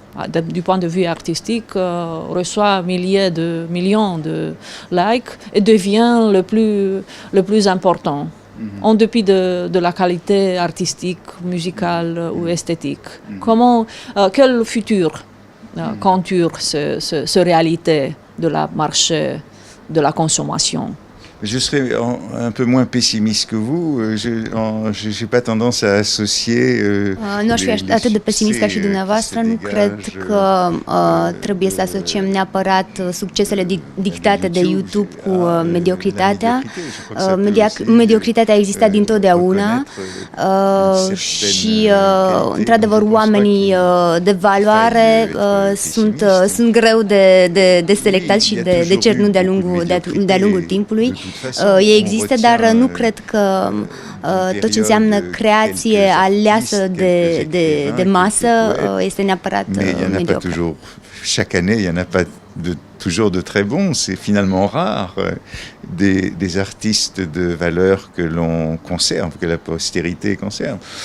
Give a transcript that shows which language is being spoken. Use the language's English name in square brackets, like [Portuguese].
[French] Du point de vue artistique, reçoit millions de likes et devient le plus important, en dépit de la qualité artistique, musicale ou esthétique. Quel futur contourne cette réalité de la marché de la consommation? Je serais un peu moins pessimiste que vous. Je n'ai pas tendance à associer. [Romanian] Nu aș fi atât de pesimist ca și dumneavoastră. Nu cred că trebuie să asociem neapărat succesele dictate de YouTube cu mediocritatea. Mediocritatea a existat dintotdeauna și, într-adevăr, oamenii de valoare sunt greu de selectat și de cernut de-a lungul timpului. Ei există, dar nu cred că tot ce înseamnă creație aleasă de masă este neapărat mediocre. [French] Chaque année, il n'y en a pas toujours de très bons. C'est finalement rare des artistes de valeur que l'on conserve, que la postérité conserve.